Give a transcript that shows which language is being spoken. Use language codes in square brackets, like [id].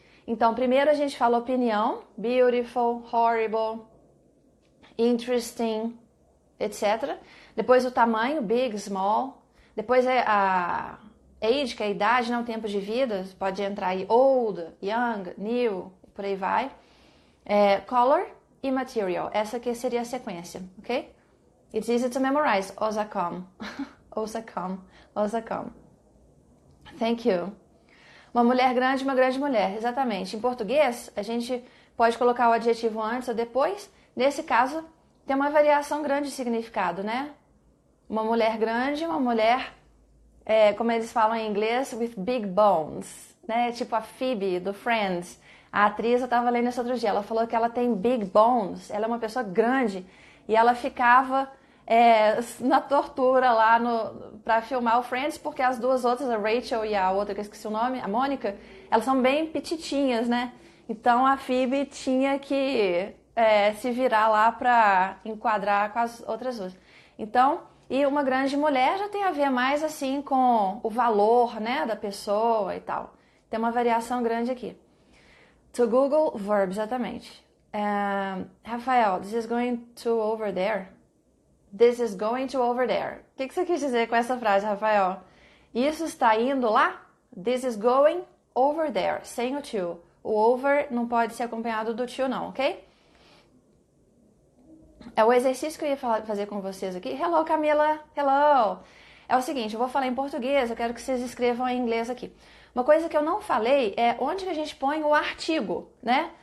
[pt] Então, primeiro a gente fala opinião, beautiful, horrible, interesting, etc. Depois o tamanho, big, small. Depois a age, que é a idade, não, o tempo de vida, pode entrar aí old, young, new, por aí vai. Color e material, essa aqui seria a sequência, ok? [en] It's easy to memorize, Osacom. Osacom, Osacom. Thank you. [pt] Uma mulher grande, uma grande mulher, exatamente. Em português, a gente pode colocar o adjetivo antes ou depois. Nesse caso, tem uma variação grande de significado, né? Uma mulher grande, uma mulher, como eles falam em inglês, [en] with big bones, [pt] né? Tipo a Phoebe, do Friends. A atriz, eu estava lendo isso outro dia, ela falou que ela tem [en] big bones, [pt] ela é uma pessoa grande. E ela ficava na tortura lá para filmar o Friends, porque as duas outras, a Rachel e a outra, que eu esqueci o nome, a Mônica, elas são bem petitinhas, né? Então a Phoebe tinha que se virar lá para enquadrar com as outras duas. Então, e uma grande mulher já tem a ver mais assim com o valor, né, da pessoa e tal. Tem uma variação grande aqui. [en] To Google, verb, exatamente. Rafael, this is going to over there. This is going to over there. [pt] O que você quis dizer com essa frase, Rafael? Isso está indo lá? [en] This is going over there, [pt] sem o to. O over não pode ser acompanhado do to, não, ok? O exercício que eu ia fazer com vocês aqui. [en] Hello, Camila. Hello. [pt] É o seguinte, eu vou falar em português, eu quero que vocês escrevam em inglês aqui. Uma coisa que eu não falei é onde que a gente põe o artigo, né?